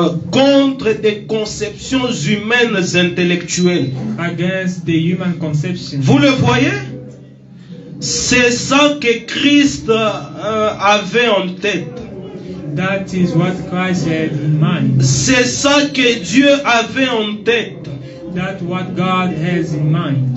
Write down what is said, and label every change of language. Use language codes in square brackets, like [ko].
[fr] Contre des conceptions humaines intellectuelles. [en] Against the human conception. [fr] Vous le voyez? C'est ça que Christ avait en tête. [en] That is what Christ had in mind. [fr] C'est ça que Dieu avait en tête. [en] That's what God has in mind.